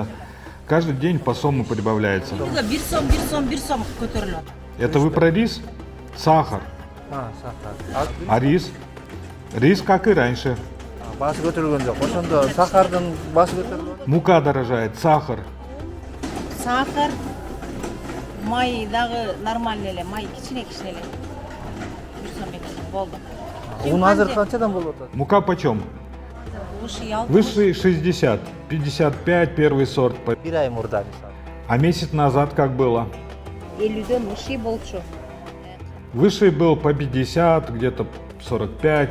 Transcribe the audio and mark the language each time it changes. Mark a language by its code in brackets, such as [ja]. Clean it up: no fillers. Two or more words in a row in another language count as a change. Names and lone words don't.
[ru] Каждый день по сому прибавляется. Это вы про рис? Сахар. А рис? Рис, как и раньше. Мука дорожает, сахар. Сахар, [ky] май дагы нормальный эле, май кичине эле. [ru] Мука почем? Высший 60, 55 первый сорт. А месяц назад как было? Высший был по 50, где-то 45.